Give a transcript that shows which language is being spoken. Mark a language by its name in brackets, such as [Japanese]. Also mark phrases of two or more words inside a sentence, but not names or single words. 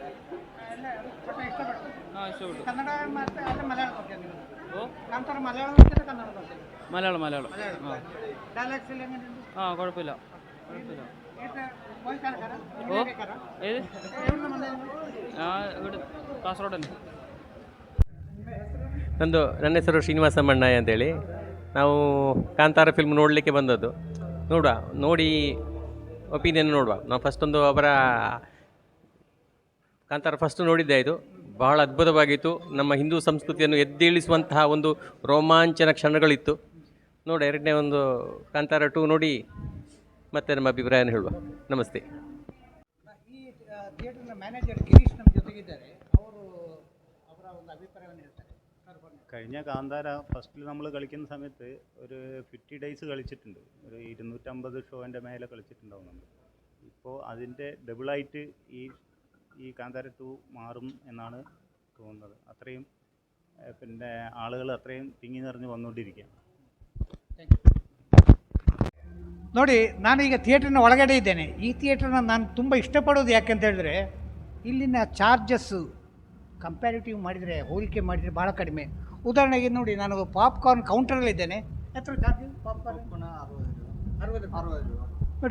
[Malayalam] ഇഷ്ടപ്പെട്ടു. കന്നഡ അല്ല മലയാളം നോക്കിയാൽ? കാന്താര മലയാളം നോക്കിയാൽ കന്നഡ നോക്കിയാൽ? മലയാളം. ഡയലോഗ്സ് എല്ലാം എങ്ങനെയുണ്ട്? കുഴപ്പമില്ല. ഏത്? ഇവിടെ കാസർഗോഡ് തന്നെ. [Kannada] ನನ್ನ ಹೆಸರು ಶ್ರೀನಿವಾಸ ಮಣ್ಣಾಯ ಅಂತೇಳಿ. ನಾವು ಕಾಂತಾರ ಫಿಲ್ಮ್ ನೋಡಲಿಕ್ಕೆ ಬಂದದ್ದು. ನೋಡಿ ಒಪಿನಿಯನ್ ನೋಡುವ. ನಾವು ಫಸ್ಟೊಂದು ಅವರ ಕಾಂತಾರ ಫಸ್ಟ್ ನೋಡಿದ್ದೆ. ಇದು ಬಹಳ ಅದ್ಭುತವಾಗಿತ್ತು. ನಮ್ಮ ಹಿಂದೂ ಸಂಸ್ಕೃತಿಯನ್ನು ಎದ್ದೇಳಿಸುವಂತಹ ಒಂದು ರೋಮಾಂಚನ ಕ್ಷಣಗಳಿತ್ತು. ಎರಡನೇ ಒಂದು ಕಾಂತಾರ 2 ನೋಡಿ ಮತ್ತೆ ನಮ್ಮ ಅಭಿಪ್ರಾಯನ ಹೇಳುವ. ನಮಸ್ತೆ. ಈ ಥಿಯೇಟರ್ನ ಮ್ಯಾನೇಜರ್ ಗಿರೀಶ್ ನಮ್ಮ ಜೊತೆಗಿದ್ದಾರೆ. ಅವರ ಒಂದು ಅಭಿಪ್ರಾಯವನ್ನು ಹೇಳ್ತಾರೆ. [Malayalam] കഴിഞ്ഞ കാന്താര ഫസ്റ്റിൽ നമ്മൾ കളിക്കുന്ന സമയത്ത് ഒരു 50 ഡേയ്സ് കളിച്ചിട്ടുണ്ട്. ഒരു 250 ഷോൻ്റെ മേലെ കളിച്ചിട്ടുണ്ടാവും നമ്മൾ. ഇപ്പോൾ അതിൻ്റെ ഡബിളായിട്ട് ഈ കാന്താര 2 മാറും എന്നാണ് തോന്നുന്നത്. അത്രയും പിന്നെ ആളുകൾ അത്രയും തിങ്ങി നിറഞ്ഞ് വന്നുകൊണ്ടിരിക്കുകയാണ്. [Kannada] ನೋಡಿ, ನಾನು ಈಗ ಥಿಯೇಟ್ರಿನ ಒಳಗಡೆ ಇದ್ದೇನೆ. ಈ ಥಿಯೇಟ್ರನ್ನ ನಾನು ತುಂಬ ಇಷ್ಟಪಡೋದು ಯಾಕೆಂತ ಹೇಳಿದ್ರೆ ಇಲ್ಲಿನ [English] charges comparative [Kannada] ಮಾಡಿದರೆ, ಹೋಲಿಕೆ ಮಾಡಿದರೆ ಭಾಳ ಕಡಿಮೆ. ಉದಾಹರಣೆಗೆ ನೋಡಿ, ನಾನು ಪಾಪ್ಕಾರ್ನ್ ಕೌಂಟರಲ್ಲಿದ್ದೇನೆ. ಎಷ್ಟು [English] charge popcorn? [Kannada] 60 ನೋಡಿ.